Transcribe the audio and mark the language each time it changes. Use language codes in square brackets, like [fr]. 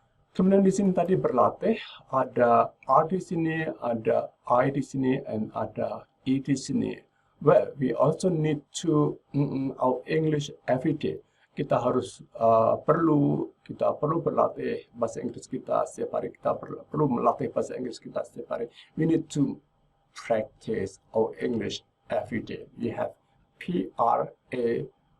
[id] Kemudian di sini tadi berlatih, ada R di sini, ada I di sini, and ada E di sini. [en] Well, we also need to our English every day. [id] Kita harus perlu berlatih bahasa Inggris kita setiap hari. Kita perlu melatih bahasa Inggris kita setiap hari. [en] We need to practice our English every day. We have P-R-A-C-T-I-C-E.